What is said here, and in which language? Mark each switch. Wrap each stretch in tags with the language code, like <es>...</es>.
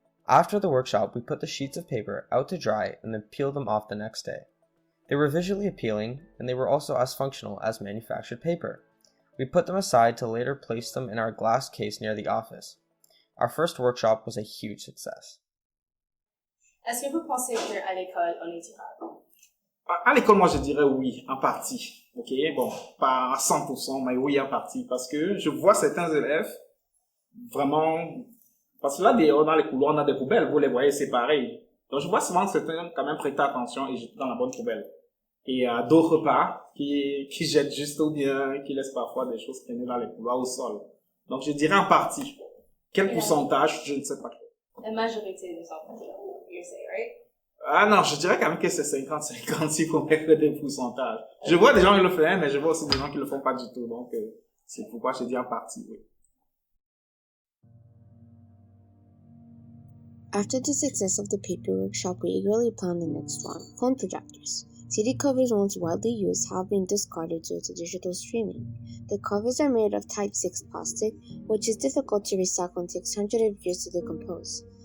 <en>After the workshop, we put the sheets of paper out to dry and then peeled them off the next day. They were visually appealing, and they were also as functional as manufactured paper. We put them aside to later place them in our glass case near the office. Our first workshop was a huge success.</en> <fr>Est-ce que vous pensez qu'à l'école, on est durable? À l'école, moi, je dirais oui, en partie. Ok, bon, pas à 100%, mais oui, en partie. Parce que je vois certains élèves vraiment... Parce que là, dans les couloirs, on a des poubelles, vous les voyez séparées. Donc, je vois souvent certains quand même prêter attention et jeter dans la bonne poubelle. Et d'autres pas, qui jettent juste ou bien qui laissent parfois des choses traîner dans les couloirs au sol. Donc, je dirais en partie. Quel pourcentage, je ne sais pas. La majorité des enfants,</fr> <en>you say, right?</en> <fr>Ah non, je dirais quand même que c'est 50-50 s'il faut mettre des pourcentages. Je vois des gens qui le font, mais je vois aussi des gens qui le font pas du tout. Donc, c'est pourquoi je dis en partie, oui.</fr> <en>After the success of the paper workshop, we eagerly planned the next one, phone projectors. CD covers once widely used have been discarded due to digital streaming. The covers are made of type 6 plastic, which is difficult to recycle and takes hundreds of years to decompose.</en>